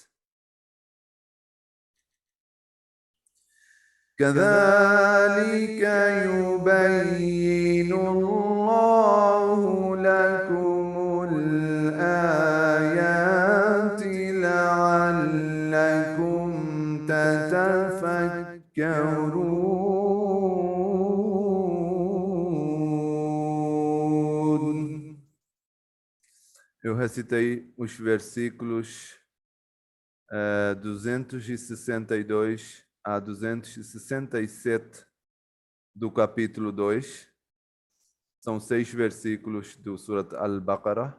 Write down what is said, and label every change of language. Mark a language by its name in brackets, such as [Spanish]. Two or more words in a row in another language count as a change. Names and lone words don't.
[Arabic] كذلك يبين الله لكم الآيات لعلكم تتفكرون. [Portuguese] Eu recitei os versículos 262 a 267 do capítulo 2. São 6 versículos do Surat Al-Baqarah.